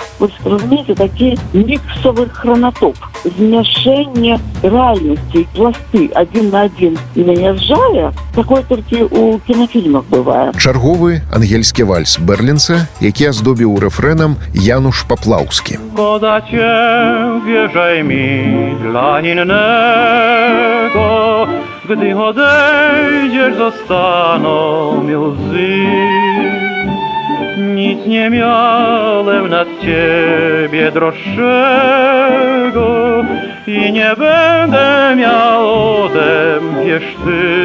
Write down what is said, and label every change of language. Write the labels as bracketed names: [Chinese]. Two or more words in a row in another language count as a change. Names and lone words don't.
[Belarusian] Вось, разумееце, такі міксавы хронатоп. Змяшэнне рэальнасці і пласты адзін на адзін наязджае, такое толькі ў кінафільмах бывае. Чарговы ангельскі вальс Берлінса, які аздобіў рэфрэнам Януш Паплаўскі. [Polish] Szkoda cię, wierzaj mi, dla innego, gdy odejdziesz, zostaną mi łzy. Nic nie miałem nad ciebie droższego i nie będę miał ode mnie, wiesz ty.